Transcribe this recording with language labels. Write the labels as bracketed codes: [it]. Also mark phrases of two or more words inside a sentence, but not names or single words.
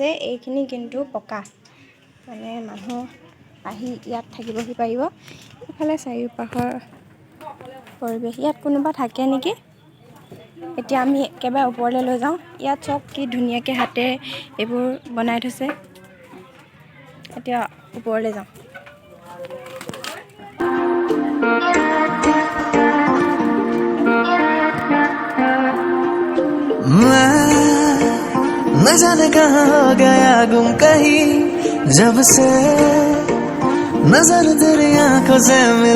[as] এইখিনি কিন্তু পকা, মানে মানুহ আহি ইয়াত থাকিবহি পাৰিব। ইফালে চাৰিওপাশৰ পৰিৱেশ। ইয়াত কোনোবা থাকে নেকি। এতিয়া আমি একেবাৰে ওপৰলৈ লৈ যাওঁ। ইয়াত চব কি ধুনীয়াকৈ হাতেৰে এইবোৰ বনাই থৈছে। এতিয়া ওপৰলৈ যাওঁ। [hi] न जाने कहाँ हो गया गुम कहीं जब से नजर तेरी आंखों से मिल